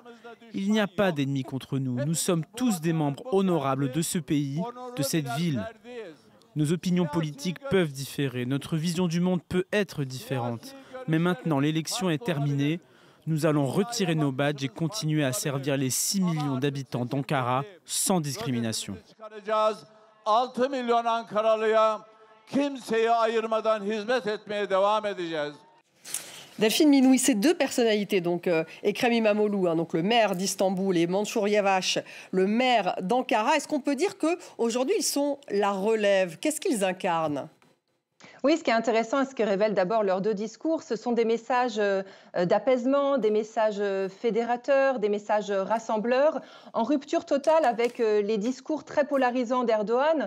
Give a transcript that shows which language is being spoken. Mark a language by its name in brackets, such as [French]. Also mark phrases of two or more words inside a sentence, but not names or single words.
[French] Il n'y a pas d'ennemis contre nous. Nous sommes tous des membres honorables de ce pays, de cette ville. Nos opinions politiques peuvent différer. Notre vision du monde peut être différente. Mais maintenant, l'élection est terminée. Nous allons retirer nos badges et continuer à servir les 6 millions d'habitants d'Ankara sans discrimination. [Turkish] 6 milyon Ankaralıya kimseyi ayırmadan hizmet etmeye devam edeceğiz. [French] Delphine Minoui, ces deux personnalités, donc Ekrem İmamoğlu, donc le maire d'Istanbul, et Mansur Yavaş, le maire d'Ankara, est-ce qu'on peut dire qu'aujourd'hui, ils sont la relève? Qu'est-ce qu'ils incarnent? Oui, ce qui est intéressant et ce que révèlent d'abord leurs deux discours, ce sont des messages d'apaisement, des messages fédérateurs, des messages rassembleurs, en rupture totale avec les discours très polarisants d'Erdogan.